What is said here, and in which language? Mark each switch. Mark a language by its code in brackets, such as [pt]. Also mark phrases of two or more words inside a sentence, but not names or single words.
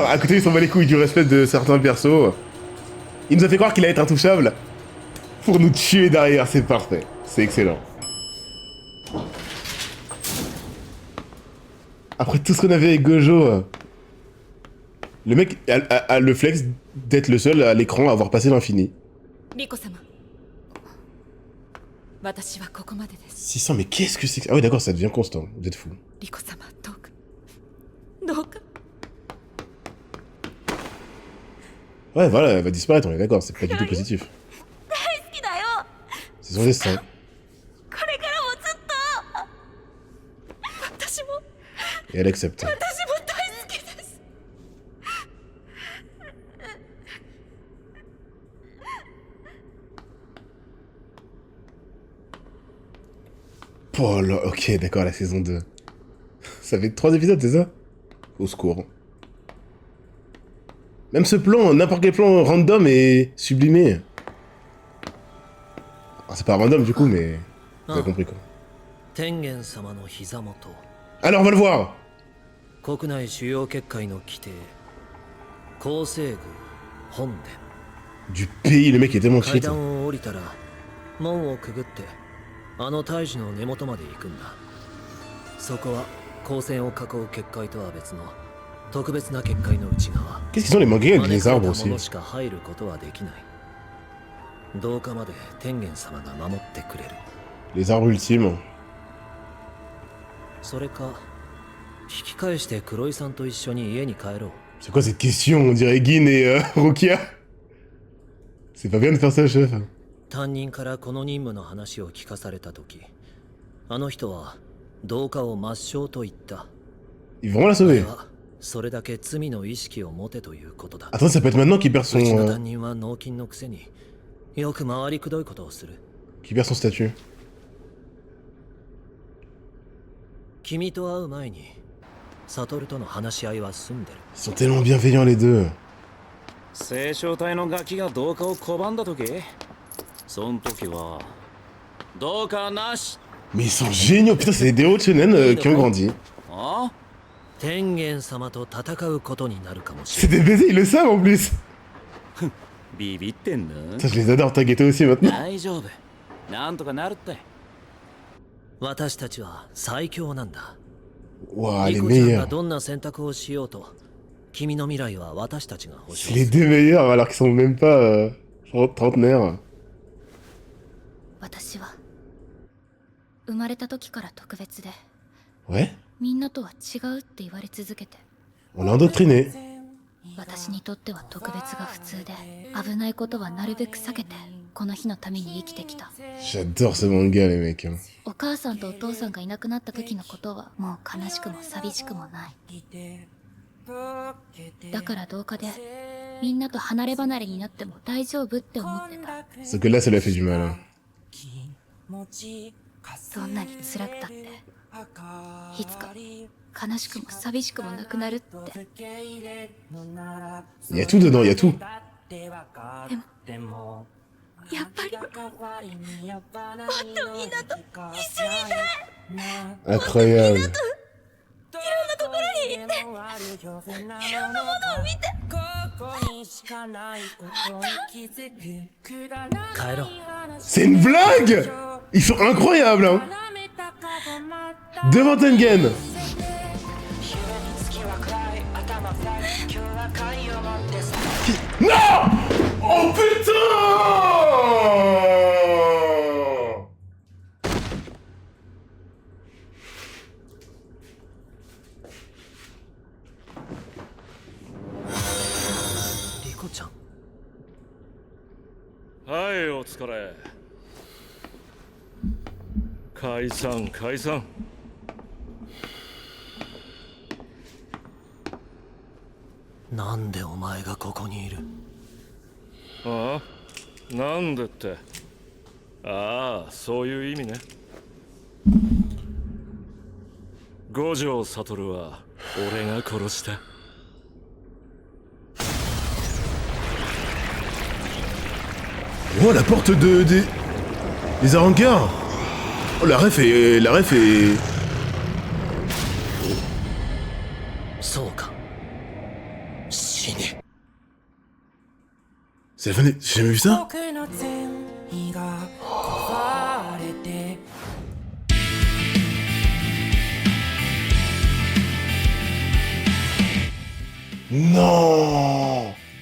[fr] À côté, il s'en bat les couilles du respect de certains persos. Il nous a fait croire qu'il allait être intouchable. Pour nous tuer derrière, c'est parfait. C'est excellent. Après tout ce qu'on avait avec Gojo, le mec a le flex d'être le seul à l'écran à avoir passé l'infini. [ja] リコ様私はここまでです [fr] 600, mais qu'est-ce que c'est que... Ah oui, d'accord, ça devient constant. Vous êtes fou. [ja] リコ様どうか [fr] Ouais, voilà, elle va disparaître, on est d'accord, c'est pas du tout positif. [ja] 大好きだよ [fr] C'est son destin. [ja] これからもずっと私も [fr] Et elle accepte. [ja] 私も大好きです [fr] Oh là, ok, d'accord, la saison 2. Ça fait 3 épisodes, c'est ça? Au secours. Même ce plan, n'importe quel plan random est sublimé. Ah, c'est pas random du coup, mais... Vous avez compris quoi. [ja] 天元様の膝元 [fr] Alors, on va le voir! [ja] 国内主要結界の規定構成具本殿 [fr] Du pays, le mec est tellement [ja] 階 [fr] cheat. [ja] 段を降りたら門をくぐってあの大樹の根元まで行くんだ。そこは光線を囲う結界とは別の特別な結界の内側。 [fr] Qu'est-ce qu'ils ont les mangas avec les arbres [ja] 招かれた [fr] aussi? [ja] 者しか入ることはできない。廊下まで天元様が守ってくれる。 [fr] Les arbres ultimes. [ja] それか引き返して黒井さんと一緒に家に帰ろう。 [fr] C'est quoi cette question? On dirait Gin et Rokia. C'est pas bien de faire ça, chef. [ja] 担任からこの任務の話を聞かされた時、あの人は同化を抹消と言った。 [fr] Ils vont vraiment la sauver. [ja] それだけ罪の意識を持てということだ。 [fr] Attends, ça peut être maintenant qu'il perd [ja] うちの [fr] son... [ja] 担任は脳筋のくせによく回りくどいことをする。 [fr] qu'il perd son statut. [ja] 君と会う前にサトルとの話し合いは済んでる。 [fr] Ils sont tellement bienveillants les deux. [ja] 星漿体のガキが同化を拒んだ時、その時は同化なし。 [fr] Mais ils sont géniaux, putain, c'est des héros de shonen qui ont grandi. [ja] あ天元様と戦うことになるかもし [fr] C'est [ja] れない。 [fr] des baisers, ils le savent en plus. [ja] ビビってんの [fr] Ça, je les adore, Tageto aussi maintenant. [ja] 大丈夫。なんとかなるって。私たちは最強なんだ。 [fr] Waouh, [ja] リ [fr] les [ja] コちゃんが [fr] meilleurs. [ja] どんな選択をしようと、君の未来は私たちが保 [fr] C'est [ja] 証 [fr] les [ja] する。 [fr] deux meilleurs alors qu'ils sont même pas trentenaires. [ja] 私は生まれた時から特別で [fr] Ouais, [ja] みんなとは違うって言われ続けて [fr] on l'a endoctriné. [ja] 私にとっては特別が普通で危ないことはなるべく避けてこの日のために生きてきた。 [fr] J'adore ce manga, les mecs. Hein. [ja] お母さんとお父さんがいなくなった時のことはもう悲しくも寂しくもない。だからどうかでみんなと離れ離れになっても大丈夫って思ってた。 [fr] Sauf que là, ça lui a fait du mal. Hein. [ja] どんなに辛くたっていつか悲しくも寂しくもなくなるって。 [fr] Il y a tout dedans, il y a tout. [ja] やっぱりもっとみんなと一緒にいたい。 [fr] Incroyable. [ja] いろんなところに行っていろんなものを見て。帰ろう。 [fr] C'est une blague! Ils sont incroyables, hein! Devant Tengen! Non! Oh putain! [ja] リコちゃん。はい、お疲れ。解散解散。なんでお前がここにいる？ああ、なんでって。ああ、そういう意味ね。五条悟は俺が殺した。 [fr] Oh, la porte des Arancards! Oh, la ref est... La ref est... [ja] そうか。死ね。 [fr] C'est la fin des... J'ai jamais vu ça? Non!